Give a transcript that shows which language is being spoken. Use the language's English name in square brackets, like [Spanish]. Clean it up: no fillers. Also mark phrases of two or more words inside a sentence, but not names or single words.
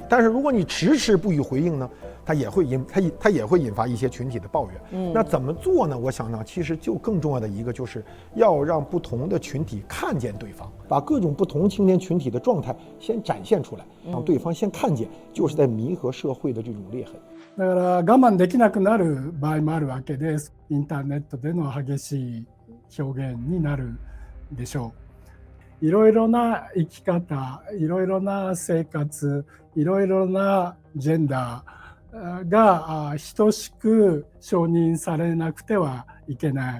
[Chinese] 但是如果你迟迟不予回应呢，它也会引发一些群体的抱怨。那怎么做呢？我想呢，其实就更重要的一个就是要让不同的群体看见对方，把各种不同青年群体的状态先展现出来，让对方先看见，就是在弥合社会的这种裂痕。 [Japanese] だから我慢できなくなる場合もあるわけで、インターネットでの激しい表現になるでしょう。いろいろな生き方、いろいろな生活、いろいろなジェンダーが等しく承認されなくてはいけない。